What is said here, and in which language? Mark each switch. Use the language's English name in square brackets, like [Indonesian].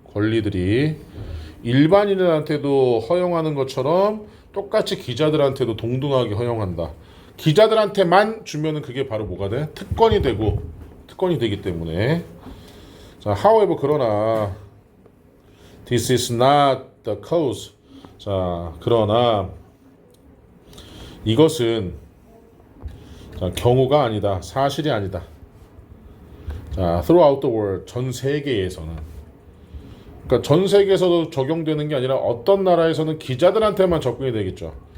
[Korean] 권리들이 일반인들한테도 허용하는 것처럼 똑같이 기자들한테도 동등하게 허용한다. 기자들한테만 주면은 그게 바로 뭐가 돼? 특권이 되기 때문에. [English] 자, however [Korean] 그러나 [English] this is not the cause. [Korean] 자, 그러나 이것은 자, 경우가 아니다. 사실이 아니다. 자, [English] throughout the world, [Korean] 전 세계에서는. 그러니까 전 세계에서도 적용되는 게 아니라 어떤 나라에서는 기자들한테만 접근이 되겠죠.